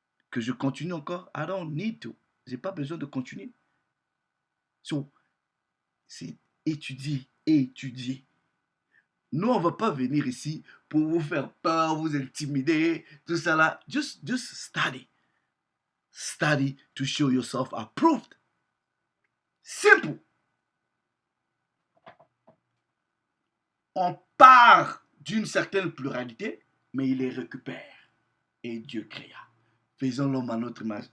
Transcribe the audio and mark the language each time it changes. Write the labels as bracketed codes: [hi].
[fr] Que je continue encore? [en] I don't need to. [fr] J'ai pas besoin de continuer. So, c'est étudier, étudier. Nous, on ne va pas venir ici pour vous faire peur, vous intimider, tout ça là. [en] Just study. Study to show yourself approved. Simple. [fr] On part d'une certaine pluralité, mais il les récupère. Et Dieu créa. Faisons l'homme à notre image.